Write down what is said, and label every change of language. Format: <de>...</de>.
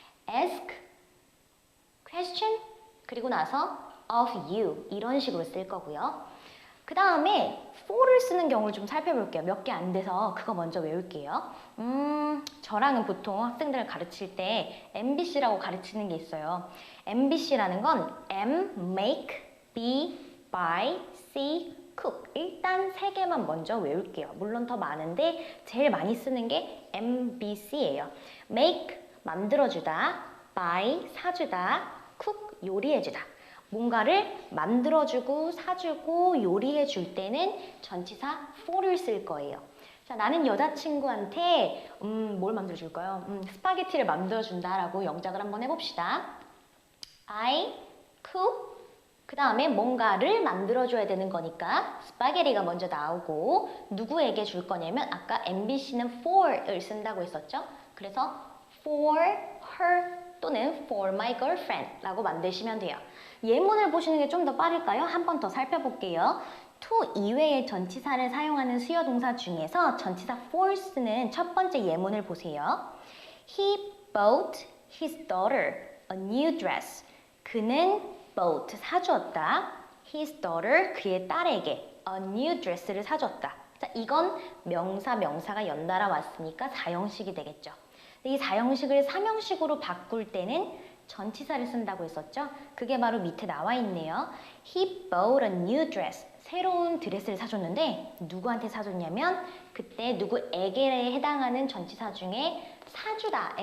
<ko>ask, question, 그리고 나서 of you 이런 식으로 쓸 거고요. 그 다음에 for를 쓰는 경우를 좀 살펴볼게요. 몇 개 안 돼서 그거 먼저 외울게요. 저랑은 보통 학생들을 가르칠 때 MBC라고 가르치는 게 있어요. MBC라는 건 M, make, B, buy, C, cook. 일단 세 개만 먼저 외울게요. 물론 더 많은데 제일 많이 쓰는 게 MBC예요. make, 만들어주다, buy, 사주다, cook, 요리해주다. 뭔가를 만들어주고 사주고 요리해줄 때는 전치사 for를 쓸 거예요. 자, 나는 여자친구한테 뭘 만들어줄까요? 스파게티를 만들어준다라고 영작을 한번 해봅시다.</ko> <en>I cook</en> <ko>그 다음에 뭔가를 만들어줘야 되는 거니까 스파게티가 먼저 나오고 누구에게 줄 거냐면 아까 MBC는 for을 쓴다고 했었죠? 그래서 for her 또는 for my girlfriend 라고 만드시면 돼요. 예문을 보시는 게 좀 더 빠를까요? 한 번 더 살펴볼게요. to 이외의 전치사를 사용하는 수요동사 중에서 전치사 for 쓰는 첫 번째 예문을 보세요.</ko> <en>He bought his daughter a new dress.</en> <ko>그는 bought 사주었다.</ko> <en>His daughter</en> <ko>그의 딸에게 a new dress를 사줬다. 자, 이건 명사가 연달아 왔으니까 사형식이 되겠죠. 이 사형식을 삼형식으로 바꿀 때는 전치사를 쓴다고 했었죠. 그게 바로 밑에 나와 있네요.</ko> <en>He bought a new dress.</en> <ko>새로운 드레스를 사줬는데 누구한테 사줬냐면 그때 누구에게 해당하는 전치사 중에 사주다.</ko>